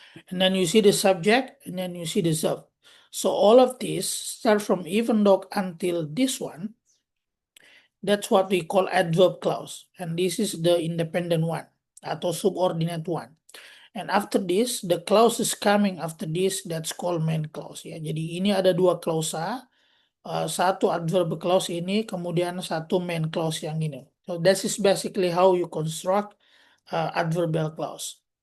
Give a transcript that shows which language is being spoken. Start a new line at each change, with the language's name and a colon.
English: And then you see the subject, and then you see the verb. So all of these start from even though until this one. That's what we call adverb clause. And this is the independent one atau subordinate one. And after this, the clause is coming after this, that's called main clause. Ya.
Indonesian: Jadi ini ada dua klausa, satu adverb clause ini, kemudian satu main clause yang ini.
English: So this is basically how you construct adverbial clause.